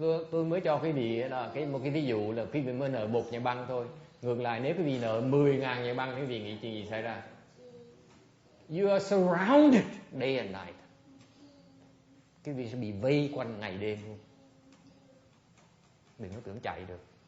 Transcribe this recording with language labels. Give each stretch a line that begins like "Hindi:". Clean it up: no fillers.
Vietnamese: Tôi mới cho quý vị là một cái ví dụ là quý vị mới nợ 1 nhà băng thôi. Ngược lại nếu quý vị nợ 10.000 nhà băng, quý vị nghĩ chuyện gì xảy ra?
English: You are surrounded day and night.
Vietnamese: Quý vị sẽ bị vây quanh ngày đêm luôn. Đừng có tưởng chạy được.